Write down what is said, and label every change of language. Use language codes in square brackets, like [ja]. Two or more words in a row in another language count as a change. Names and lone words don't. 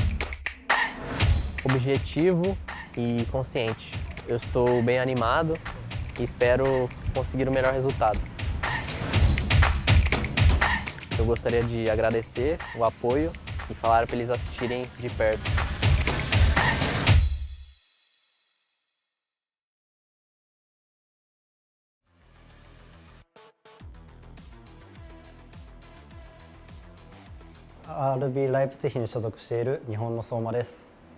[pt] Objetivo e consciente. Eu estou bem animado e espero conseguir o melhor resultado. Eu gostaria de agradecer o apoio e falar para eles assistirem de perto. [ja] RB ライプツィヒに所属している日本の相馬です。